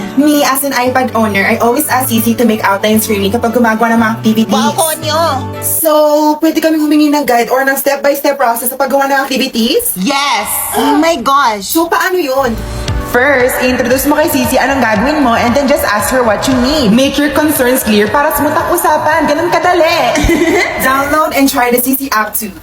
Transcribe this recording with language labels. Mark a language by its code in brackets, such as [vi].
[en] Me, as an iPad owner, I always ask Sisi to make outlines for me [tl] kapag gumagawa ng mga activities. Wow, konyo. So, pwede kami humingi ng guide or ng step-by-step process sa paggawa ng activities? [en] Yes! Oh my gosh. [tl] So, paano yun? [en] First, [tl] introduce mo kay Sisi anong gagawin mo [en] and then just ask her what you need. Make your concerns clear [tl] para smooth ang usapan. Ganun kadali. [en] Download and try the Sisi app too.